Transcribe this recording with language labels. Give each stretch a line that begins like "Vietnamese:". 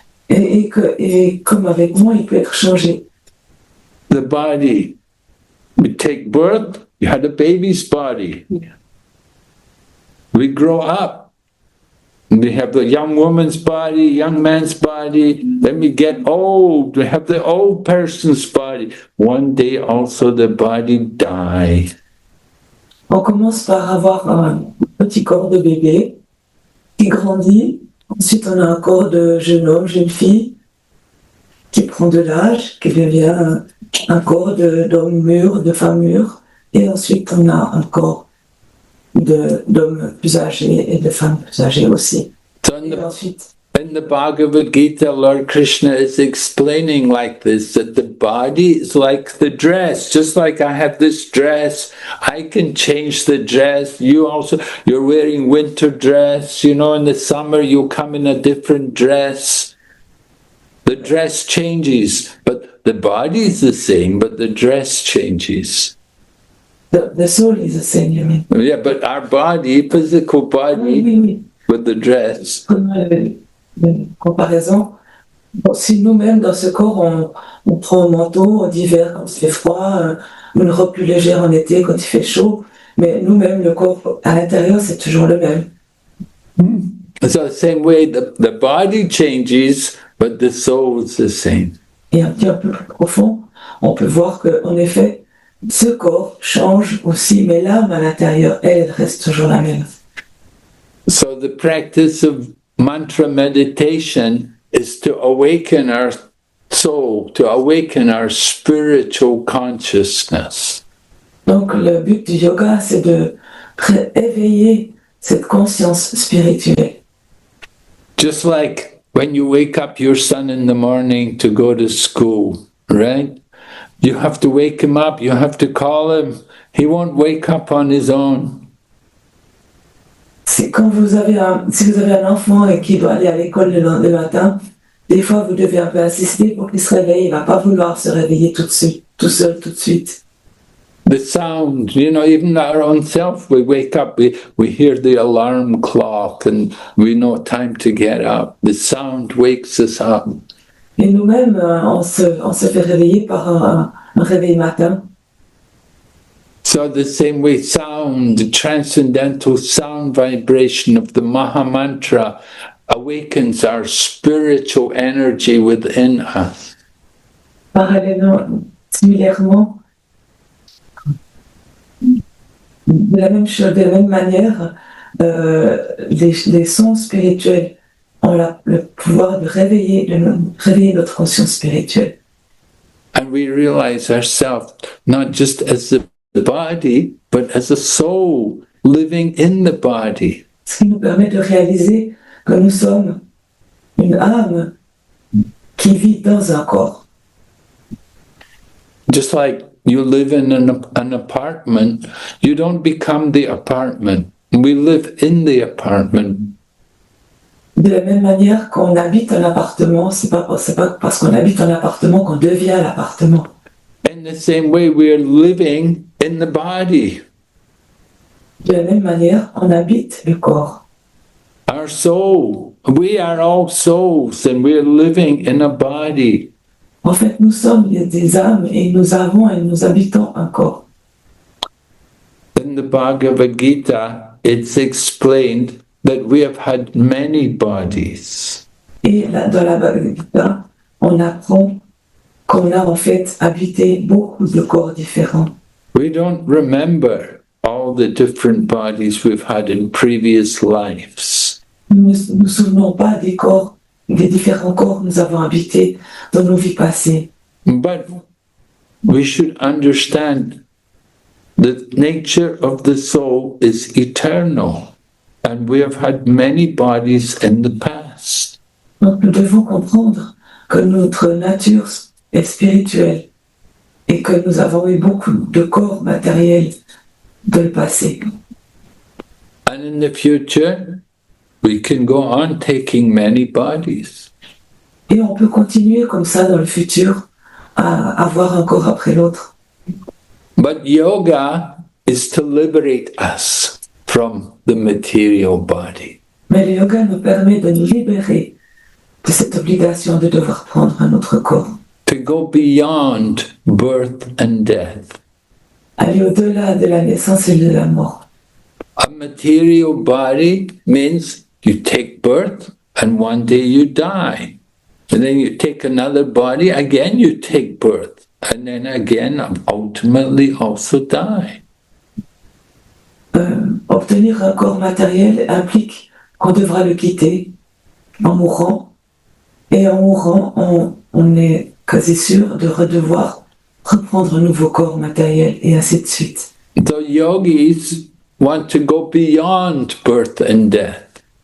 French: Et comme un vêtement, il peut être changé.
English: The body, we take birth, you had a baby's body. We grow up. We have the young woman's body, young man's body. Then we get old. We have the old person's body. One day also the body dies.
French: On commence par avoir un petit corps de bébé qui grandit. Ensuite, on a un corps de jeune homme, jeune fille qui prend de l'âge, qui devient un corps d'homme mûr, de femme mûre. Et ensuite, on a un corps d'hommes plus âgés et de femmes plus âgées aussi.
English: So
French: Et ensuite,
English: In the Bhagavad Gita, Lord Krishna is explaining like this, that the body is like the dress. Just like I have this dress, I can change the dress. You're wearing winter dress, in the summer you come in a different dress. The dress changes, but the body is the same, but the dress changes. The soul is the same, you mean? Yeah, but our body, physical body,
French: Oui.
English: with the dress.
French: Prenons une comparaison. Bon, si nous-mêmes, dans ce corps, on prend un manteau en hiver quand il fait froid, une robe plus légère en été quand il fait chaud, mais nous-mêmes, le corps à l'intérieur, c'est toujours le même.
English: So the same way, the body changes, but the soul is the same.
French: Et un peu plus profond, on peut voir qu'en effet, ce corps change aussi, mais l'âme à l'intérieur, elle reste toujours la même.
English: So the practice of mantra meditation is to awaken our soul, to awaken our spiritual consciousness.
French: Donc le but du yoga, c'est de éveiller cette conscience spirituelle.
English: Just like when you wake up your son in the morning to go to school, right? You have to wake him up, you have to call him. He won't wake up on his own.
French: C'est quand si vous avez un enfant et qui doit aller à l'école le matin, des fois vous devez un peu insister pour qu'il se réveille, il ne va pas vouloir se réveiller tout seul, tout de suite.
English: The sound, even our own self, we wake up, we hear the alarm clock and we know time to get up. The sound wakes us up.
French: Et nous-mêmes, on se fait réveiller par un réveil matin.
English: So the same way sound, the transcendental sound vibration of the Maha-mantra awakens our spiritual energy within us.
French: Parallèlement, similairement, de la même manière, les sons spirituels ont le pouvoir de réveiller notre conscience spirituelle.
English: And we realize ourselves not just as the body, but as a soul living in the body.
French: Ce qui nous permet de réaliser que nous sommes une âme qui vit dans un corps.
English: Just like you live in an apartment, you don't become the apartment. We live in the apartment.
French: De la même manière qu'on habite un appartement, c'est pas parce qu'on habite un appartement qu'on devient l'appartement.
English: In the same way, we are living in the body.
French: De la même manière, on habite le corps.
English: Our soul, we are all souls and we are living in a body.
French: En fait, nous sommes des âmes et nous habitons un corps.
English: In the Bhagavad Gita, it's explained that we have had many bodies.
French: Et dans la Bhagavad Gita, on apprend qu'on a en fait habité beaucoup de corps différents.
English: We don't remember all the different bodies we've had in previous lives.
French: Nous ne nous souvenons pas des différents corps que nous avons habités dans nos vies passées.
English: But we should understand the nature of the soul is eternal, and we have had many bodies in the past.
French: Donc nous devons comprendre que notre nature est spirituelle et que nous avons eu beaucoup de corps matériels dans le passé.
English: And in the future, we can go on taking many bodies.
French: Et on peut continuer comme ça dans le futur à avoir un corps après l'autre.
English: But yoga is to liberate us from the material body.
French: Mais le yoga nous permet de nous libérer de cette obligation de devoir prendre un autre corps.
English: To go beyond birth and death.
French: Aller au-delà de la naissance et de la mort.
English: A material body means you take birth and one day you die. And then you take another body, again you take birth. And then again, ultimately also die.
French: Obtenir un corps matériel implique qu'on devra le quitter en mourant. Et en mourant, on est quasi sûr de devoir reprendre un nouveau corps matériel et ainsi de suite.
English: The yogis want to go beyond birth and death.